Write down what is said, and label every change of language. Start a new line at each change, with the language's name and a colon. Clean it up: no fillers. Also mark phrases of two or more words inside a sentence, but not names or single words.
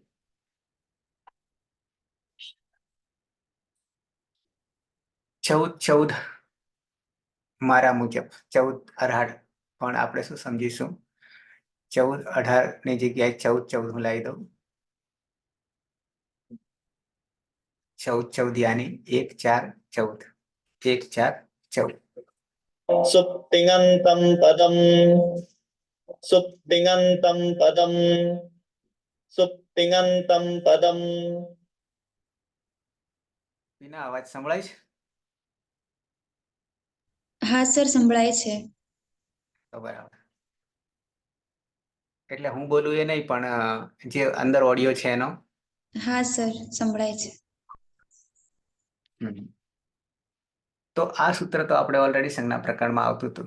Gujarati: ચૌદ મારા મુજબ 14 18, પણ આપણે શું સમજીશું? 14 18 ની જગ્યાએ 14 હું લાવી દઉં.
Hindi: 14 यानी 1 4 14, 1 4 14.
Sanskrit: सुप्तिङन्तं पदम्, सुप्तिङन्तं पदम्, सुप्तिङन्तं पदम्.
Gujarati: બિના અવાજ સંભળાય છે? હા સર, સંભળાય છે. તો બરાબર. એટલે હું બોલું એ નહીં, પણ જે અંદર ઓડિયો છે એનો. હા સર, સંભળાય છે. તો આ સૂત્ર તો આપણે ઓલરેડી સંજ્ઞા પ્રકરણમાં આવતું હતું.